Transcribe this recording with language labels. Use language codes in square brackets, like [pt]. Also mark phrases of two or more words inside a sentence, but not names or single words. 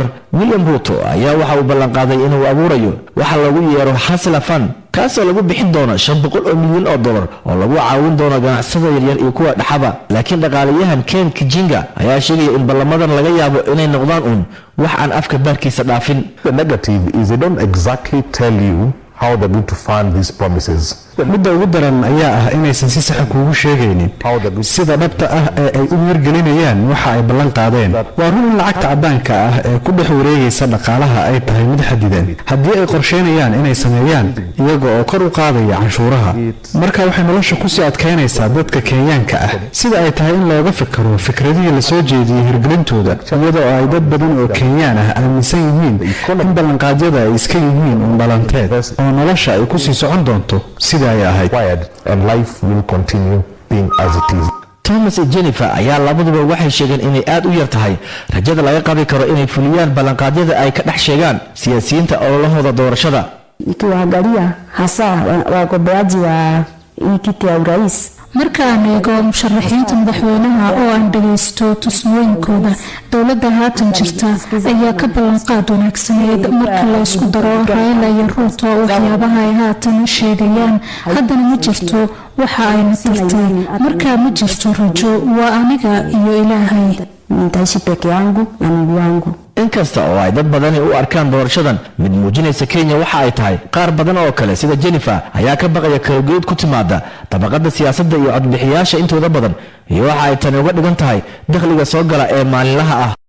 [so] William Ruto ayaa waxa uu ballan qaaday inuu abuurayo waxa lagu yeero Hustler Fund, kaasoo lagu bixin doono $500 milyan oo lagu caawin doono ganacsada yaryar iyo kuwa dhaxaba. laakiin dhaqaalayahan Ken Kijinga ayaa sheegaya in ballamadan laga yaabo inay noqdaan wax aan afka baarkiisa dhaafin. [en] The negative is they don't exactly tell you how they're going to fund these promises. [so] midda ugu daran ayaa ah inaysan si sax kuugu sheegaynin sida dhabta ah ee ay u hirgelinayaan waxa ay ballan qaadeen. waa run in lacagta caddaanka ah ee ku dhex wareegaysa dhaqaalaha ay tahay mid xadidan. haddii ay qorsheynayaan inay sameeyaan iyaga oo kor u qaadaya canshuuraha, marka waxay nolosha kusii adkaynaysaa dadka Kenyaanka ah. sida ay tahay in looga fikiro fikradihii la soo jeediyey hirgelintooda, iyadoo ay dad badan oo Kenyaan ah aaminsan yihiin in ballanqaadyada ay iska yihiin dhalanteed oo nolosha ay kusii socon doonto sida [en] and life will continue being as it is. [so] Thomas iyo Jennifer ayaa labaduba waxay sheegeen inay aad u yar tahay rajada laga qabi karo inay fuliyaan ballanqaadyada ay ka dhex sheegaan siyaasiyiinta ololahooda doorashada. [sw] Nikiwaangalia hasa wagombeaji wa hii kiti ya urais, [so] markaan eego musharaxiinta madaxweynaha oo aan dhagaysto tusmooyinkooda, dowladda haatan jirta ayaa ka ballanqaad wanaagsaneed. marka la isku daro Raila iyo Ruto waxyaabaha ay haatan sheegayaan, haddana ma jirto waxa ayna tartay. markaa ma jirto rajo, waa aniga iyo Ilaahay. [sw] nitaishi peke yangu na Mungu wangu. [so] inkasta oo ay dad badani u arkaan doorashadan mid muujinaysa Kenya waxa ay tahay, qaar badan oo kale sida Jennifer ayaa ka baqaya kala-geed ku timaada tabaqada siyaasadda iyo codbixiyaasha intooda badan, iyo waxa ay tani uga dhigan tahay dakhliga soo gala ee maalinlaha ah.